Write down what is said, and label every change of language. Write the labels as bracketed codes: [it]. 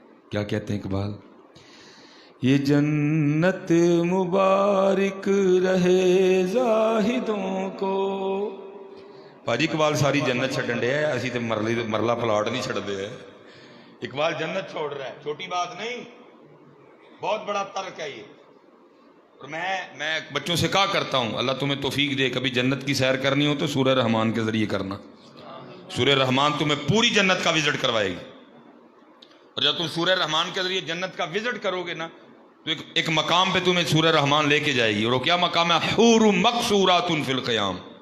[ur] کیا کہتے ہیں اقبال؟ یہ جنت مبارک رہے زاہدوں کو. [pa] پاجی اقبال ساری جنت چھڈن ڈے ہے، اسی تے مرلا پلاٹ نہیں چھڑ دے. [ur] اقبال جنت چھوڑ رہا ہے، چھوٹی بات نہیں، بہت بڑا ترک ہے یہ. اور میں بچوں سے کہا کرتا ہوں اللہ تمہیں توفیق دے، کبھی جنت کی سیر کرنی ہو تو سورہ رحمان کے ذریعے کرنا. سورہ رحمان تمہیں پوری جنت کا وزٹ کروائے گی. اور جب تم سورہ رحمان کے ذریعے جنت کا وزٹ کرو گے نا تو ایک مقام پہ تمہیں سورہ رحمان لے کے جائے گی. اور وہ کیا مقام ہے؟ [ar] حور مقصورات فی القیام.